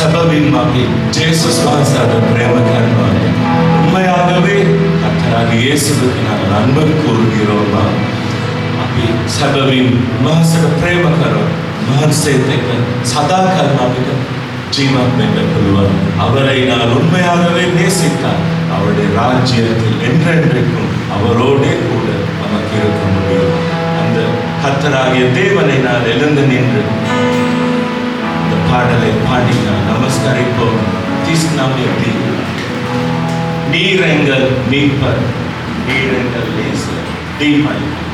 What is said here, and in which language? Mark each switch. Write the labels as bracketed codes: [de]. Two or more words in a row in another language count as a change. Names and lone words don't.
[si] සැබවින්ම අපි ජේසුස් වහන්සේ අද ප්‍රේම කරනවා. [ta] උண்மையாகவே கர்த்தராகிய இயேசுவுக்கு நாங்கள் அன்பு கூறுகிறோம். [si] අපි සැබවින් මහසට ප්‍රේම කරනවා. මහන්සේත් එක්ක සදාකාලම අපිට ජීවත් වෙන්න පුළුවන්. [ta] அவரை நான் உண்மையாகவே நேசித்தால் அவருடைய ராஜ்யத்தில் என்றென்றைக்கும் அவரோடே கூட நமக்கு இருக்க முடியும். அந்த கர்த்தராகிய தேவனை நான் எழுந்து நின்று இந்த பாடலை பாடி நான் நமஸ்கரிப்போம். தீஸ்நாமியத்தி நீர் எங்கள் மீட்பர், நீர் எங்கள் நேசர், தீமை.